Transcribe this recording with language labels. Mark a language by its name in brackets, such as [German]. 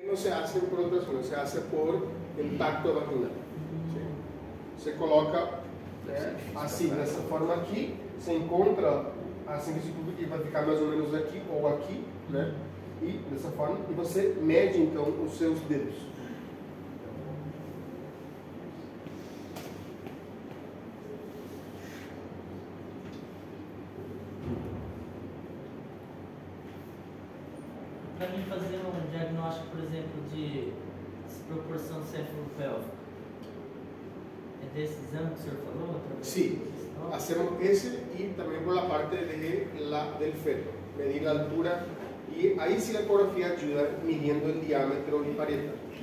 [Spanish] no se hace por ultrasonido, se hace por impacto vaginal. ¿Sí? [Portuguese] Se coloca assim, dessa forma aqui, se encontra a centrífuga que vai ficar mais ou menos aqui ou aqui, né? E dessa forma, e você mede então os seus dedos. Para mim fazer um diagnóstico, por exemplo, de proporção céfalo-pélvica, é desse exame que o senhor falou? [Spanish] Sí, hacemos ese y también por la parte del feto, medir la altura y ahí sí la ecografía ayuda midiendo el diámetro y parietal.